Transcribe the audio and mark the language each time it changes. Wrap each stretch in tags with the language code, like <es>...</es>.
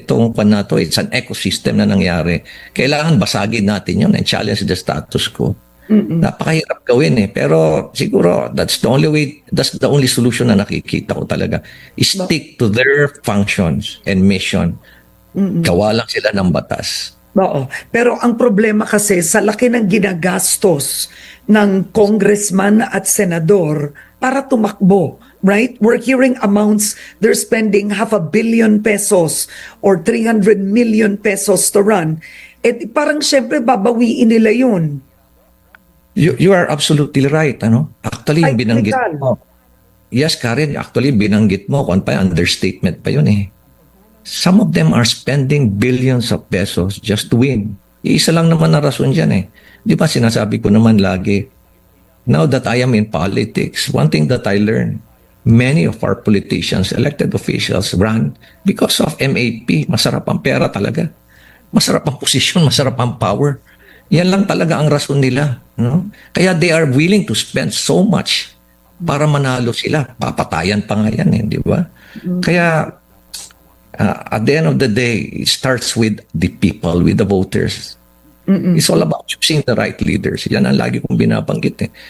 <tl>Itong panato,</tl> <en>it's an ecosystem</en> <tl>na nangyari. Kailangan basagin natin yun</tl> <en>and challenge the status quo.</en> <tl>Napakahirap gawin eh. Pero siguro</tl> <en>that's the only solution</en> <tl>na nakikita ko talaga.</tl> <en>Stick to their functions and mission.</en> <tl>Gawa lang sila ng batas. Oo. Pero ang problema kasi sa laki ng ginagastos ng congressman at senador para tumakbo, right?</tl> <en>We're hearing amounts, they're spending 500 million pesos or 300 million pesos to run.</en> <tl>Parang syempre babawiin nila yun.</tl> <en>You are absolutely right. Actually,</en> <tl>yung binanggit mo. Yes, Karen, actually binanggit mo kung pa understatement pa yun eh.</tl> <en>Some of them are spending billions of pesos just to win.</en> <tl>Iisa lang naman na rason dyan eh. Di ba sinasabi ko naman lagi,</tl> <en>now that I am in politics, one thing that I learned, many of our politicians, elected officials, run because of MAP.</en> <tl>Masarap ang pera talaga. Masarap ang posisyon, masarap ang power. Yan lang talaga ang rason nila. No? Kaya</tl> <en>they are willing to spend so much</en> <tl>para manalo sila. Papatayan pa nga yan eh, di ba?</tl> <en>Kaya at the end of the day, it starts with the people, with the voters. It's all about choosing the right leaders.</en> <tl>Yan ang lagi kong binabanggit eh.</tl>